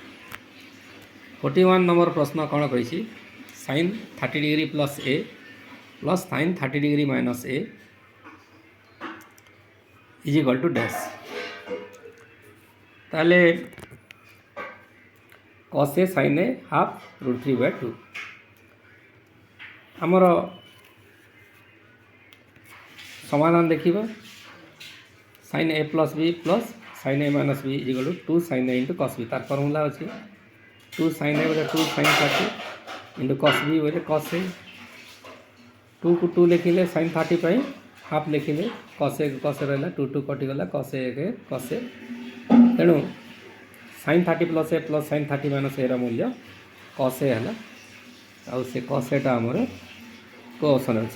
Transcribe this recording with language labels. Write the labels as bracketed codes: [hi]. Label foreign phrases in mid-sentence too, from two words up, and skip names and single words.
[or] 41 ନମ୍ବର ପ୍ରଶ୍ନ କ'ଣ କହିଛି? sin 30° + A + sin 30° - A = ଡ୍ୟାସ୍। ତାହେଲେ cos A sin A ½ √3/2। ଆମର ସମାଧାନ ଦେଖିବା। sin A + B + sin A - B = 2 sin A × cos B। ତାର ଫର୍ମୁଲା ଅଛି 2 sin A ବୋଲେ 2 sin 30 × cos B ବୋଲେ cos A। 2 କୁ 2 ଲେଖିଲେ sin 30 ପାଇଁ ହାଫ୍ ଲେଖିଲେ, cos A cos A ରହିଲା, 2 2 କଟିଗଲା, cos A cos A। ତେଣୁ sin 30 + A + sin 30 - Aର ମୂଲ୍ୟ cos A ହେଲା, ଆଉ ସେ cos Aଟା ଆମର କେଉଁ ଅପସନ୍ରେ ଅଛି?